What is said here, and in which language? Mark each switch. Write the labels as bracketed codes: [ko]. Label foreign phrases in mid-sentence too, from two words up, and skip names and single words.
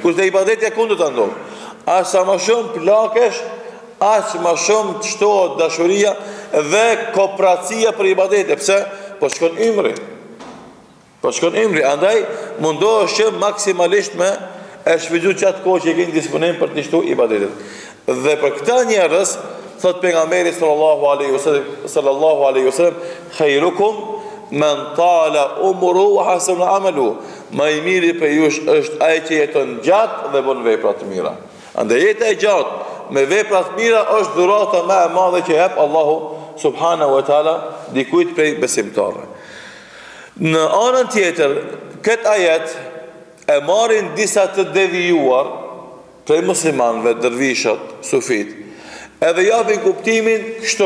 [sq] Kurse ibadeti e kundër të ndodhë. Aq sa më shumë plakesh, aq më shumë të shtohet dashuria dhe kooperacia për ibadete. Pse? Po shkon ymri. Po shkon ymri. Andaj mundohesh që maksimalisht me e shfrytzu qatë kohë që e keni disponim për të shtu ibadetet. Dhe për këta njerëz, thot pejgamberi [ar] صلى الله عليه وسلم, خيركم من طال عمره وحسن عمله. [sq] Më i miri për jush është ai që jeton gjatë dhe bën vepra të mira. Andaj jeta e gjatë me vepra të mira është dhurata më e madhe që jep Allahu [ar] سبحانه وتعالى [sq] dikujt prej besimtarëve. Në anën tjetër, këtë ajet e marrin disa të devijuar prej muslimanëve, dervishat, sufit, edhe japin kuptimin kështu.